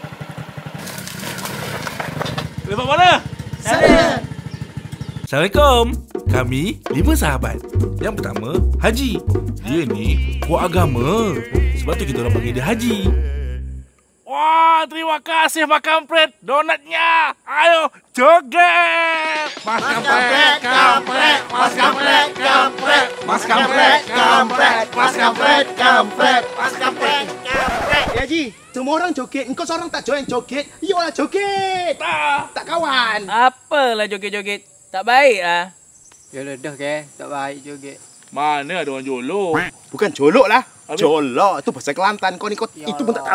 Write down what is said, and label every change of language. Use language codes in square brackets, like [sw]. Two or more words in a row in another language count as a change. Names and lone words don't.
[ms] Lepak mana? Sana. Assalamualaikum. Kami 5 sahabat. Yang pertama, Haji. Dia ni kuat agama. Sebab tu kita orang panggil dia Haji. Wah, terima kasih Mas Kampret. Donatnya. Ayo, joget. Mas Kampret, kampret. Mas Kampret, kampret. Mas Kampret, kampret. Mas Kampret, kampret. Mas Kampret, kampret. Ya Ji, semua orang joget. Engkau seorang tak join joget. Yolah joget. Tak kawan. Apalah joget-joget. Tak baik lah. Yalah dah ke, tak baik joget. Mana ada orang jolok? Bukan jolok lah. Habis? Jolok. Itu bahasa Kelantan. Kau ni kau Ya itu pun tak